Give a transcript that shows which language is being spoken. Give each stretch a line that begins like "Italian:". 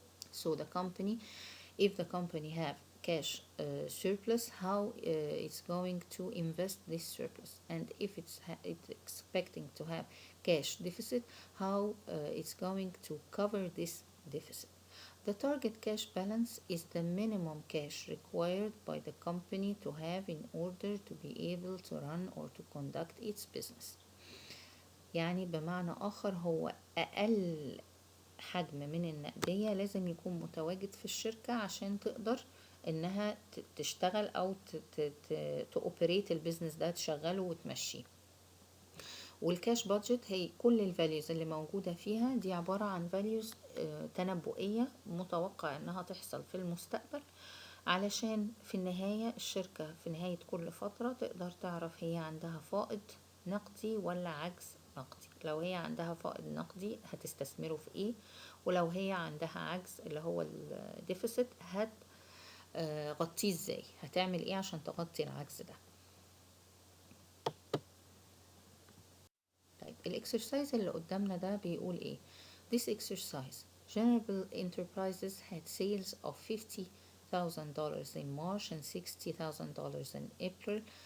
English: So the company, if the company have cash surplus, how it's going to invest this surplus, and if it's expecting to have cash deficit, how it's going to cover this deficit. The target cash balance is the minimum cash required by the company to have in order to be able to run or to conduct its business.
Arabic: يعني بمعنى آخر هو أقل حجم من النقدية لازم يكون متواجد في الشركة عشان تقدر انها تشتغل او تأوبريت البيزنس ده، تشغله وتمشيه. والكاش بادجت هي كل الفاليوز اللي موجودة فيها دي عبارة عن فاليوز تنبؤية متوقع انها تحصل في المستقبل، علشان في النهاية الشركة في نهاية كل فترة تقدر تعرف هي عندها فائض نقدي ولا عجز نقدي. لو هي عندها فائض نقدي هتستثمره في ايه، ولو هي عندها عجز اللي هو الديفيسيت هتغطيه ازاي، هتعمل ايه عشان تغطي العجز ده. طيب الاكسرسايز اللي قدامنا ده بيقول ايه؟
English: This exercise, General Enterprises had sales of $50,000 in March and $60,000 in April.